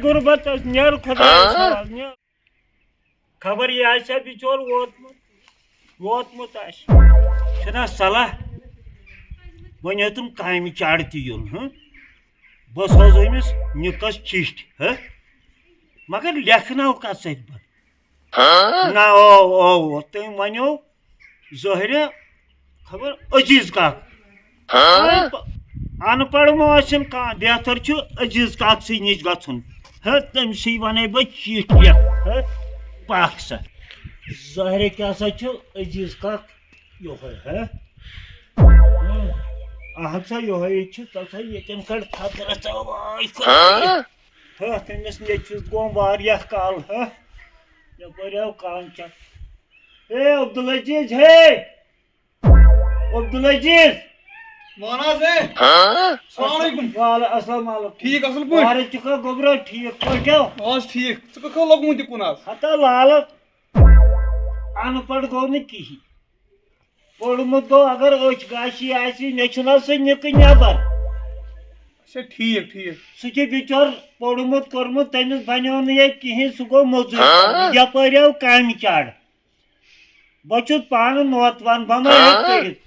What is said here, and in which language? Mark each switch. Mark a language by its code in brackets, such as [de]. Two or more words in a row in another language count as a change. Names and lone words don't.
[ks] غُربتس نیر خۄدایس حوالہٕ نیر خبر یہِ آسیا بِچور ووتمُت آسہِ چھُنا صلاح وۄنۍ ہیوٚتُن کامہِ چاڑ تہِ یُن بہٕ سوزٕ أمِس نِکس چِٹھۍ مگر لیکھناو کتھ سۭتۍ بہٕ نہ او تٔمۍ ونیو ظٲہرِ خبر عزیٖز کاک ان پڑھ ما ٲسِن کانٛہہ بہتر چھُ عزیٖز کاکسٕے نِش گژھُن تٔمسٕے ونے بہٕ چِٹھۍ لیکھ پکھ سا ظٲہرِ کیٛاہ سا چھُ عزیٖز کاک یہوے اہن سا یہوے چھُ تَلسا ییٚتٮ۪ن کڑ خطرس تٔمِس نیٚچوِس گوٚو واریاہ کال یپٲرۍ آو کانچن ہے عبدالعزیٖز عبدالعزیٖز [ar] السلام علیکم [ks] ٹھیٖک اصل پٲٹھۍ وارٕ چھُکھا گوٚبرا ٹھیٖک پٲٹھۍ ٹھیٖک ژٕ کَتھ لوگمُت یہِ کُن آز ہتا لالہٕ ان پڑھ گوٚو نہٕ کِہیٖنۍ پوٚرمُت گوٚو اگر أچھ گاشی آسہِ مےٚ چھُنہ سُہ نِکہٕ نٮ۪بر اچھا ٹھیٖک ٹھیٖک سُہ چھُ بِچور پوٚرمُت کوٚرمُت تٔمِس بنیو نہٕ ییٚتہِ کِہیٖنۍ سُہ گوٚو موٚزوٗرۍ یپٲرۍ آو کامہِ چاڑ بہٕ چھُس پانہٕ نوتوان بہٕ ما ہٮ۪کہٕ کٔرِتھ